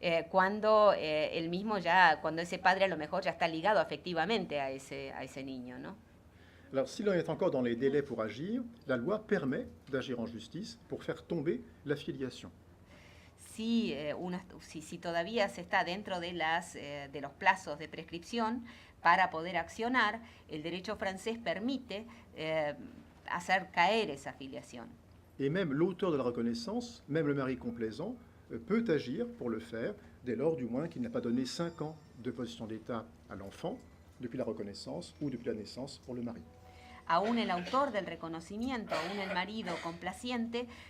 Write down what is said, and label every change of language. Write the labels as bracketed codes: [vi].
[es] Cuando cuando ese padre a lo mejor ya está ligado afectivamente a ese niño, ¿no? [fr] Alors, si l'on est encore dans les délais pour agir, la loi permet d'agir en justice pour faire tomber la filiation. [es] Si todavía se está dentro de los plazos de prescripción para poder accionar, el derecho francés permite hacer caer esa filiación. [fr] Et même l'auteur de la reconnaissance, même le mari complaisant, peut agir pour le faire, dès lors du moins qu'il n'a pas donné 5 ans de position d'état à l'enfant, depuis la reconnaissance ou depuis la naissance pour le mari. [es] Aún el autor del reconocimiento, aún el marido complaciente,